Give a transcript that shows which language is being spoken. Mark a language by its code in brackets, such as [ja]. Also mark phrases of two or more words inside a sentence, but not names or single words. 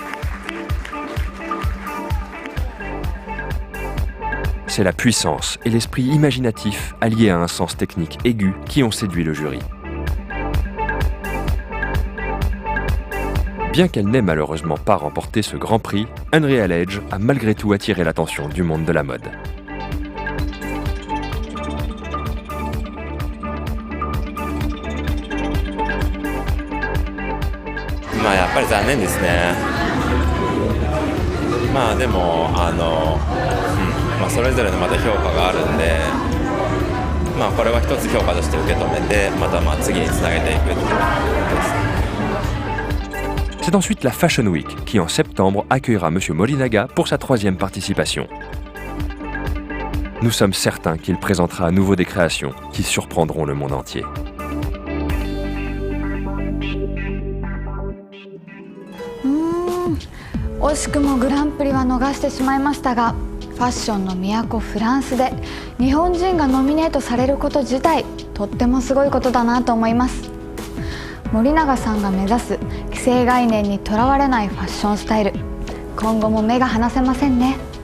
[fr] C'est la puissance et l'esprit imaginatif alliés à un sens technique aigu qui ont séduit le jury. Bien qu'elle n'ait malheureusement pas remporté ce Grand Prix, Unreal Edge a malgré tout attiré l'attention du monde de la mode. [ja] まあやっぱり残念ですね。まあでもそれぞれのまた評価があるんで、まあこれは一つ評価として受け止めて、また次につなげていくっていうことです。 [fr] C'est ensuite la Fashion Week qui, en septembre, accueillera M. Morinaga pour sa 3e participation. Nous sommes certains qu'il présentera à nouveau des créations qui surprendront le monde entier. Mmh. [ja] 惜しくもグランプリは逃してしまいましたが、ファッションの都フランスで日本人がノミネートされること自体、とってもすごいことだなと思います。森永さんが目指す既成概念にとらわれないファッションスタイル、今後も目が離せませんね。